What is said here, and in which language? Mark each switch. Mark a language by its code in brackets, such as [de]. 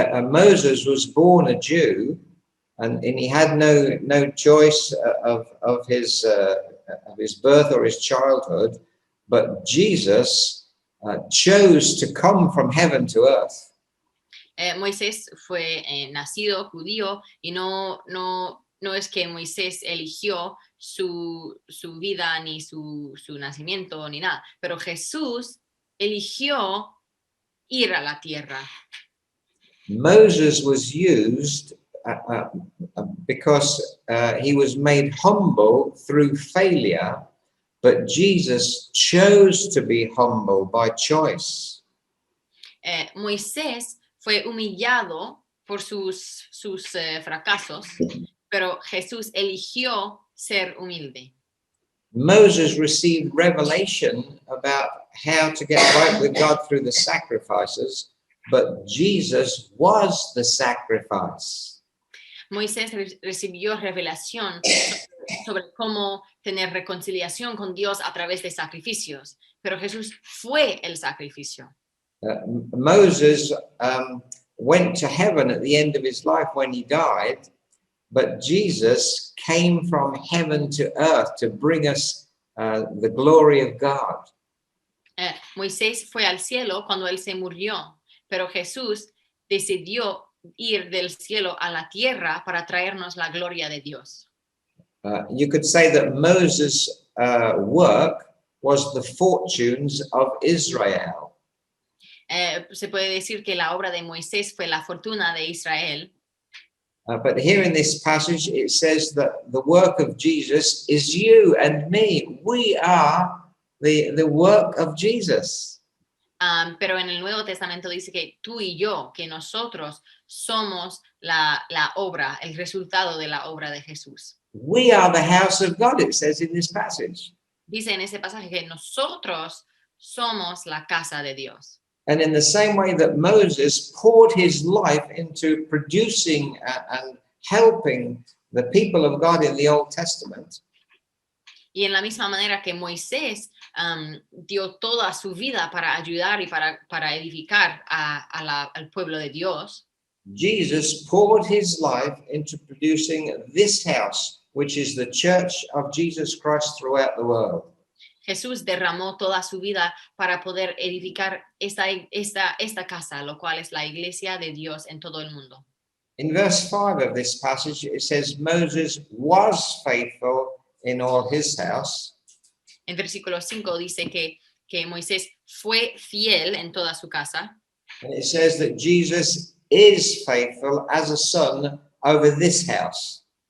[en] Moses was born a Jew, and he had no choice of his birth or his childhood, but Jesus chose to come from heaven to earth. [es] Moisés fue nacido judío, y no es que Moisés eligió su vida ni su nacimiento ni nada, pero Jesús eligió ir a la tierra. [en] Moses was used because he was made humble through failure, but Jesus chose to be humble by choice. [es] Moisés fue humillado por sus fracasos, pero Jesús eligió ser humilde. [en] Moses received revelation about how to get right with God through the sacrifices, but Jesus was the sacrifice. [es] Moisés recibió revelación sobre cómo tener reconciliación con Dios a través de sacrificios, pero Jesús fue el sacrificio. [en] Moses went to heaven at the end of his life when he died, but Jesus came from heaven to earth to bring us the glory of God. [es] Moisés fue al cielo cuando él se murió, pero Jesús decidió ir del cielo a la tierra para traernos la gloria de Dios. [en] You could say that Moses' work was the fortunes of Israel. [es] Se puede decir que la obra de Moisés fue la fortuna de Israel. [en] But here in this passage, it says that the work of Jesus is you and me. We are the work of Jesus. [es] Pero en el Nuevo Testamento dice que tú y yo, que nosotros somos la obra, el resultado de la obra de Jesús. [en] We are the house of God, it says in this passage. [es] Dice en ese pasaje que nosotros somos la casa de Dios. [en] And in the same way that Moses poured his life into producing and helping the people of God in the Old Testament, [es] Y en la misma manera que Moisés dio toda su vida para ayudar y para edificar al pueblo de Dios, [en] Jesus poured his life into producing this house, which is the church of Jesus Christ throughout the world. [es] Jesús derramó toda su vida para poder edificar esta casa, lo cual es la iglesia de Dios en todo el mundo. [en] In verse 5 of this passage, it says Moses was faithful in all his house. [es] En versículo 5 dice que Moisés fue fiel en toda su casa. [en] And it says that Jesus is faithful as a son over this house.